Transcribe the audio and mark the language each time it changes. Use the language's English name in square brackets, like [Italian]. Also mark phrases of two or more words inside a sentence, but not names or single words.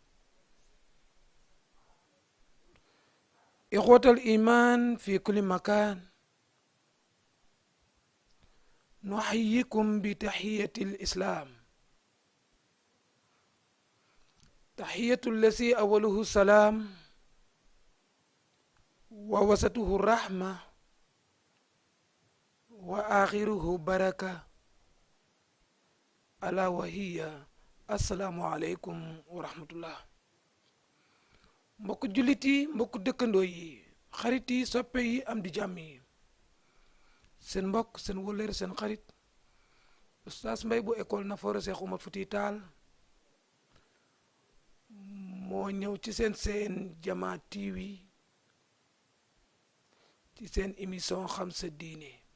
[Arabic] إخوة الإيمان في كل مكان، نحييكم بتحية الإسلام، تحية الذي أوله السلام ووسطه الرحمة وآخره بركة، ألا وهي السلام عليكم ورحمة الله. [Wolof] mbokk jullit yi, mbokk dëkkandoo yi, xarit yi, soppe yi, am di jàmm yi, seen mbokk seen wëllëre seen xarit Oustaz Mbaye bu école Nafoore Cheikh Oumar Foutiyou Tall moo ñëw ci seen Jamaa TV ci seen émission xam sa diine.